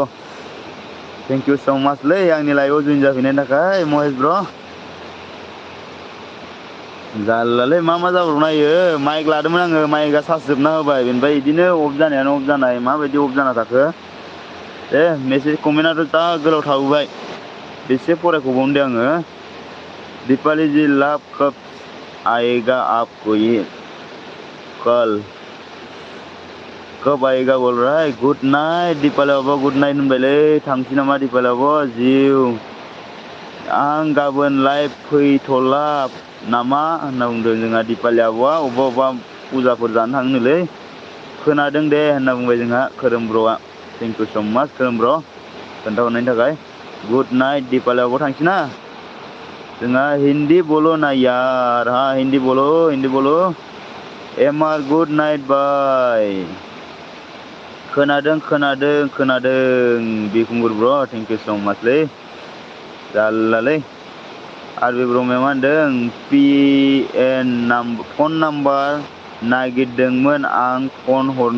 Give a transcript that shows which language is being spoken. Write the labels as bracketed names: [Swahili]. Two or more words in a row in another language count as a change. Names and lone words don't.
[English] thank you so much [Bodo] आंनि लाइभआव जइन जाफैनायनि थाखाय महेश ब्र'। जारलालै मा जाब्रबनो नायो माइक लादोंमोन आङो माइकआ चार्ज जोबना होबाय बेनिफ्राय बिदिनो अफ जानायानो अफ जानाय माबायदि अफ जाना थाखो? दे मेसेज कमेन्टआथ' जा गोलाव थाबोबाय बेसे फरायख'बावनो दे आङो। [Hindi] दीपाली जी लाभ कब आएगा आपको ये कब आएगा बोल रहा है? [English] good night [Bodo] दीपाली बाबा [English] good night [Bodo] होनबायलै थांसै नामा दीपाली बाबा जिउ आं गाबोन लाइभ फैथ'ला नामा होनना बुंदों जोंहा दीपाली आब'आ अबेबा फुजाफोर जानो थाङोनोलै। खोनादों दे होनना बुंबाय जोंहा खोरोम ब्र'आ। [English] thank you so much [Bodo] खोरोम ब्र' खोन्थाहरनायनि थाखाय। [English] good night [Bodo] दीपाली आब'आ थांसै ना। [Hindi] जोंहा हिन्दी बोलो ना यार हाँ हिन्दी बोलो। [English] MR good night bye. [Bodo] खोनादों बिकुंगुर ब्र' [English] thank you so much. [Bodo] जारलालै आरबि ब्रह्मया मा होनदों [English] phone number [Bodo] नागिरदोंमोन आं फन हरनो।